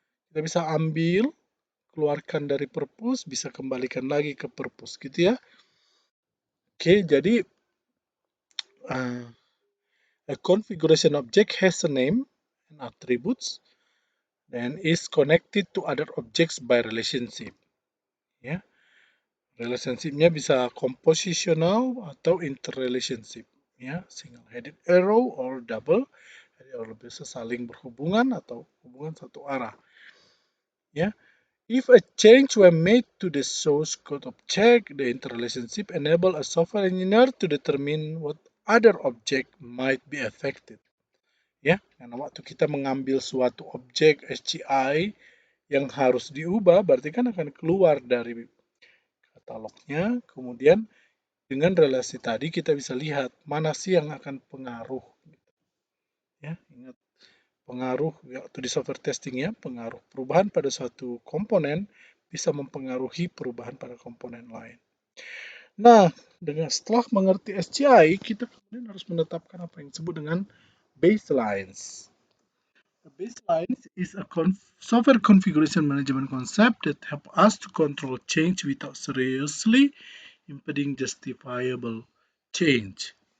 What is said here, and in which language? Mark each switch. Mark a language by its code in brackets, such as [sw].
[id] Kita bisa ambil, keluarkan dari Perpus, bisa kembalikan lagi ke Perpus gitu ya. [en] Oke, jadi uh, a configuration object has a name and attributes and is connected to other objects by relationship. [id] Ya, relationship-nya bisa compositional atau interrelationship. Ya, [en] single headed arrow or double headed arrow [id] bisa saling berhubungan atau hubungan satu arah. [en] Ya, if a change were made to the source code object, the interrelationship enable a software engineer to determine what other object might be affected. [id] Ya, karena waktu kita mengambil suatu objek SCI yang harus diubah, berarti kan akan keluar dari katalognya, kemudian dengan relasi tadi kita bisa lihat mana sih yang akan pengaruh. Ya, ingat pengaruh waktu di software testing ya, pengaruh perubahan pada suatu komponen bisa mempengaruhi perubahan pada komponen lain. Nah, setelah mengerti SCI, kita kemudian harus menetapkan apa yang disebut dengan baselines. [en] A baseline is a software configuration management concept that help us to control change without seriously impeding justifiable change.